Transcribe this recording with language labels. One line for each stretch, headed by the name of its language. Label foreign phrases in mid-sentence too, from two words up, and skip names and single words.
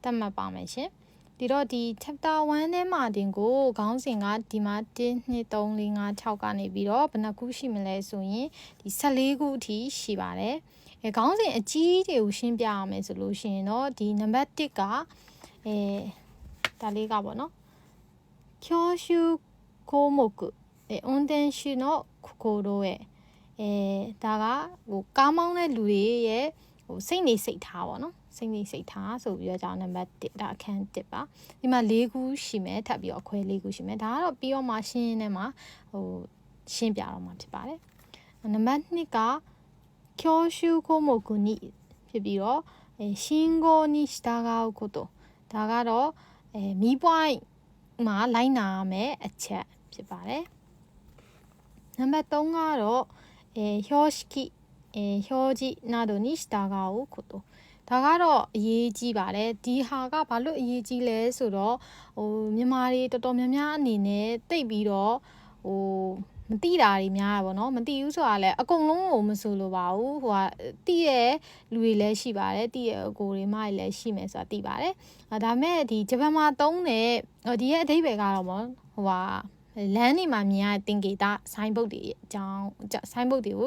Burmese: တ်မှတ်ပါမယ်ရှင်ဒီတော့ဒီ chapter 1ထဲမှာတင်ကိုခေါင်းစဉ်ကဒီမှာ1 2 3 4 5 6ကနေပြီးတော့ဘယ်နှခု ရှိမလဲဆိုရင်ဒီ14ခုအထိရှိပါတယ်ခေါင်းစဉ်အကြီးတွေကိုရှင်းပြရမယ်ဆိုလို့ရှိရင်တော့ဒီနံပါတ်1ကဒါလေးကပေါ့နော်
Japanese: 教習項目運転手の心得
Burmese: ဒါကကားမောင်းတဲ့လူတွေရဲ့စိတ်နေစိတ်ထားပေါ့နော်စိတ်နေစိတ်ထားဆိုပြီးတော့နံပါတ်1ဒါအခန်း1ပါဒီမှာ4ခုရှိမယ်ထပ်ပြီးတော့အခွဲ4ခုရှိမယ်ဒါကတော့ပြီးတော့မှရှင်းနေမှာ ရှင်းပြတော့မှာဖြစ်ပါတယ်နံပါတ်2က教習項目にဖြစ်ပြီးတော့信号
Japanese: に従うこと
Burmese: ဒါကတော့မီးပွိုင်းမှာလိုက်နာရမယ်အချက်ဖြစ်ပါတယ်နံပါတ်3ကတော့
Japanese: 標識表示などに従うこと
Burmese: ဒါကတော့အရေးကြီးပါတယ်ဒီဟာကဘာလို့အရေးကြီးလဲဆိုတော့မြန်မာတွေတော်တော်များများအနေနဲ့တိတ်ပြီးတော့မသိတာ တွေများရပါတော့မသိဘူးဆိုတာလည်းအကုန်လုံးကိုမဆိုလိုပါဘူးတိရဲ့လူတွေလည်းရှိပါတယ်တိရဲ့အကိုတွေမတွေလည်းရှိမယ်ဆိုတာသိပါတယ်ဒါမဲ့ဒီဂျပန်မှာသုံးတဲ့ဒီရဲ့အဓိပ္ပာယ်ကတော့လမ်းတွေမှာမြင်ရတဲ့သင်္ကေတဆိုင်းဘုတ်တွေအကြောင်းဆိုင်းဘုတ်တွေကို